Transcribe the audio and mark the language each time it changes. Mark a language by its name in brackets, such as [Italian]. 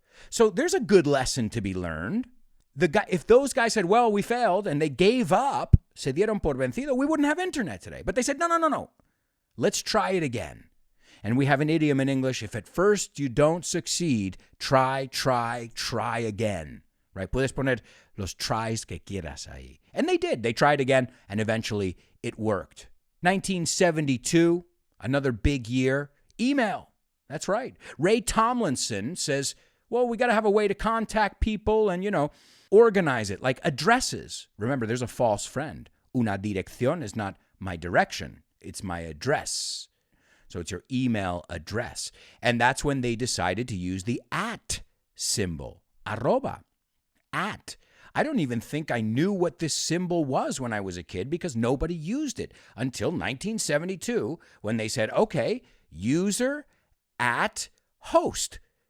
[English] So there's a good lesson to be learned. If those guys said, well, we failed, and they gave up, [Spanish] se dieron por vencido, [English] we wouldn't have internet today. But they said, no. Let's try it again. And we have an idiom in English, if at first you don't succeed, try again. Right? [Spanish] Puedes poner los tries que quieras ahí. [English] And they did. They tried again, and eventually it worked. 1972, another big year. Email. That's right. Ray Tomlinson says, well, we got to have a way to contact people and, organize it, like addresses. Remember, there's a false friend. [Spanish] Una dirección [English] is not my direction. It's my address. So it's your email address. And that's when they decided to use the @ symbol, arroba. At. I don't even think I knew what this symbol was when I was a kid because nobody used it until 1972 when they said, okay, user @ host.